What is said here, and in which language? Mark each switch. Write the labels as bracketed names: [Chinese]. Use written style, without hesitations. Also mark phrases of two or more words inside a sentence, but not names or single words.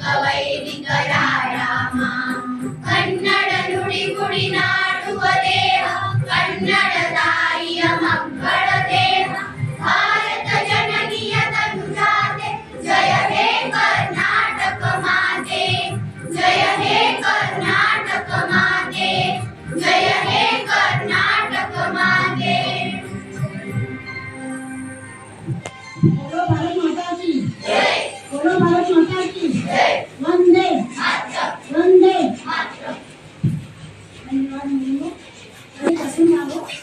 [Kannada] ವೈದಿಕರ ರಾಮ ಕನ್ನಡ ನುಡಿ ಗುಡಿ ನಾಡುವ ದೇಹ ಕನ್ನಡ ತಾಯಿಯ ಮಕ್ಕಳ ದೇಹ ಭಾರತ ಜನನಿಯ ತನುಜಾತೆ ಜಯ ಹೇ ಕರ್ನಾಟಕ ಮಾತೆ ಜಯ ಹೇ ಕರ್ನಾಟಕ ಮಾತೆ ಜಯ ಹೇ ಕರ್ನಾಟಕ ಮಾತೆ. [Hindi] बोलो भारत माता की जय. बोलो भारत माता की जय. वंदे मातरम. वंदे मातरम. [Marathi] धन्यवाद मुलींनो. आणि बसून राहावं.